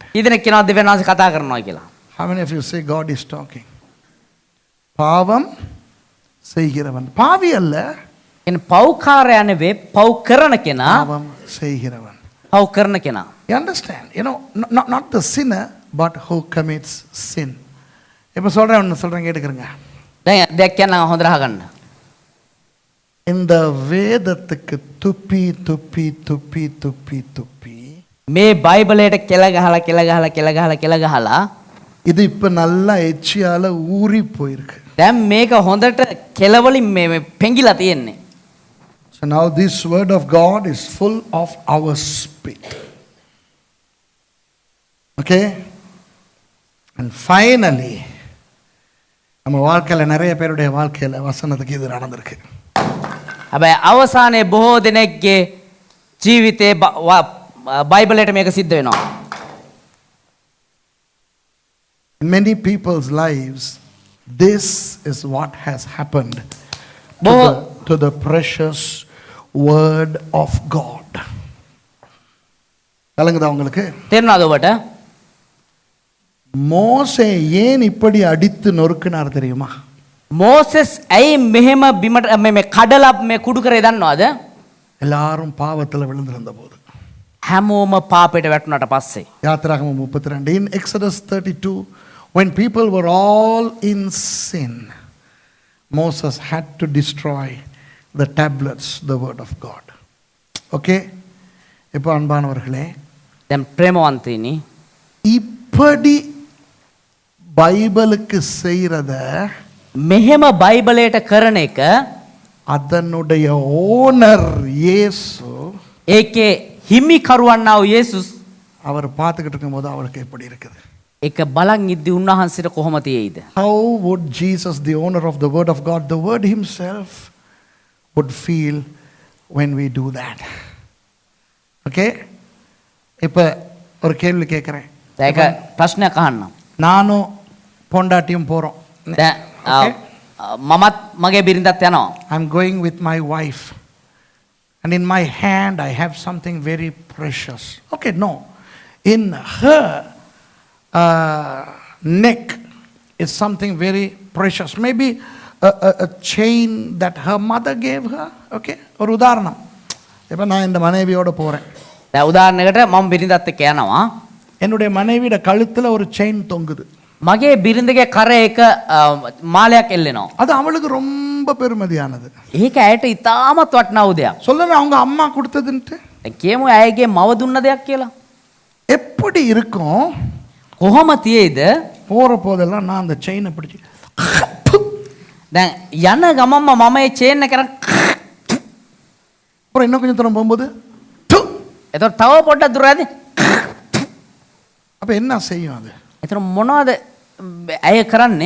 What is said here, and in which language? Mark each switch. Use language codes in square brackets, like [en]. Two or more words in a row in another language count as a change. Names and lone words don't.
[si] ඉදිනෙක කියනවා දෙවියන් වහන්සේ කතා කරනවා කියලා. [en] How many of you say God is talking? [ta] பாவம் செய்கிறவன் பாவி அல்ல, [si] එන පෞකාරය නෙවෙයි පව් කරන කෙනා [ta] பாவம் செய்கிறவன். [si] පව් කරන කෙනා. [en] You understand? You know, not the sinner, but who commits sin. [ta] இப்ப சொல்றேன் ஒன்று சொல்றேன் கேட்டுக்கிறேங்க. [si] දැන් දෙයක් කියන්න හොඳට අහගන්න. [ta] இந்த வேதத்துக்கு துப்பி துப்பி துப்பி துப்பி துப்பி [si] මේ බයිබලයට කෙල ගහලා [ta] இது இப்ப நல்லா எச்சியால ஊறி போயிருக்கு. [si] දැන් මේක හොඳට කෙලවලින් මේ පෙඟිලා තියෙන්නේ. [en] So now this word of God is full of our spit. Okay? And finally, [ta] நம்ம வாழ்க்கையில நிறைய பேருடைய வாழ்க்கையில வசனத்துக்கு இது நடந்திருக்கு. [si] හැබැයි අවසානයේ බොහෝ දෙනෙක්ගේ ජීවිතේ බයිබලයට මේක සිද්ධ වෙනවා. [en] In many people's lives, this is what has happened to the precious word of God. [ta] கலங்குதா உங்களுக்கு? [si] තේරුණාද ඔබට? [ta] மோசே ஏன் இப்படி அடித்து நொறுக்கினார் தெரியுமா? [si] මෝසෙස් ඇයි මෙහෙම බිමට මේ කඩලා මේ කුඩු කරේ දන්නවද? [ta] எல்லாரும் பாவத்துல விழுந்திருந்த போது. [si] හැමෝම පාපයට වැටුණාට පස්සේ. [ta] யாத்திராகமம் 32. [en] In Exodus 32, when people were all in sin, Moses had to destroy the tablets, the word of God. [ta] Okay? இப்போ அன்பானவர்களே, [si] දැන් ප්‍රේමවන්තයිනි [ta] இப்படி பைபிளுக்கு செய்யறத [si] මෙහෙම බයිබලයට කරන එක [ta] அதனுடைய ஓனர் இயேசு [si] ඒකේ හිමිකරුවන්නා වූ යේසුස් [ta] அவர் பார்த்துக்கிட்டு இருக்கும்போது அவருக்கு எப்படி இருக்குது? [si] ඒක බලන් ඉද්දි උන්වහන්සේට කොහොම තියෙයිද? [en] How would Jesus, the owner of the word of God, the word himself, would feel when we do that? [ta] Okay? இப்ப ஒரு கேள்வி கேட்கிறேன். [si] ඒක ප්‍රශ්නයක් අහන්නම්. [ta] நானும் பொண்டாட்டியும் போறோம். [si] දැන් මමත් මගේ බිරිඳත් යනවා. [en] I'm going with my wife. And in my hand I have something very precious. Okay, no. In her neck is something very precious. Maybe a chain that her mother gave her. [ta] Okay? ஒரு உதாரணம். இப்போ நான் இந்த மனைவியோட போறேன். [si] දැන් උදාහරණයකට මම බිරිඳත් එක්ක යනවා. [ta] என்னுடைய மனைவியோட கழுத்துல ஒரு செயின் தொங்குது. [si] මගේ බිරිඳගේ කර එක මාලයක් එල්ලෙනවා. [ta] அது அவளுக்கு ரொம்ப பெருமதியானது. [si] ඒක ඇයට ඉතාමත් වටිනා වූ දෙයක්. [ta] சொல்லுங்க அவங்க அம்மா கொடுத்ததுன்ட்டு. [si] දැන් කියමු ඇයගේ මව දුන්න දෙයක් කියලා. [ta] எப்படி இருக்கும்? [si] කොහොම තියෙයිද? [ta] போற போதெல்லாம் நான் அந்த செயினை பிடிச்சி [si] දැන් යන ගමන්ම මම මේ චේන් එක කරන් [ta] அப்புறம் இன்னும் கொஞ்சம் தூரம் போகும்போது [si] එතකොට තව පොඩ්ඩක් දුර යද්දි [ta] அப்ப என்ன செய்யும் அது? [si] එතකොට මොනවද ඇය කරන්නේ?